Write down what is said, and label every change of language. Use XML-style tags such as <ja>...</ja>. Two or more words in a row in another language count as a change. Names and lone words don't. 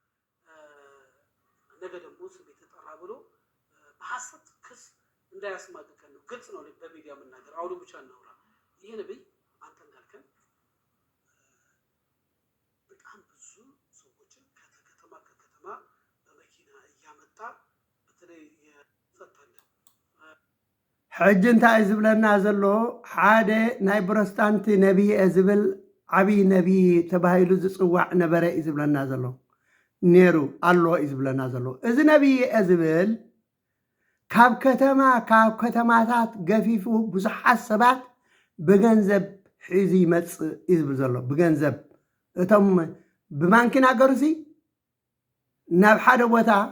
<am>ነገ ደግሞ ስም የተጠራ ብሎ በሐሰት ክስ እንዳያስማግከን ነው። ግልጽ ነው በሚዲያ መናገር አውዱ ብቻ እናውራ። ይህ ነብይ አንተ እንዳልከን በጣም ብዙ ሰዎችን ከተማ በመኪና እያመጣ በተለይ ፈታለ</am> <ti>ሕጂ እንታይ ዝብለና ዘሎ ሓደ ናይ ፕሮቴስታንት ነቢይ ዝብል ዓብይ ነቢይ ተባሂሉ ዝፅዋዕ ነበረ እዩ ዝብለና ዘሎ ነይሩ ኣሎ እዩ ዝብለና ዘሎ እዚ ነቢይ ዝብል ካብ ከተማታት ገፊፉ ብዙሓት ሰባት ብገንዘብ ሒዙ ይመፅእ እዩ ዝብል ዘሎ ብገንዘብ እቶም ብባንኪ ናገሩሲ ናብ ሓደ ቦታ</ti>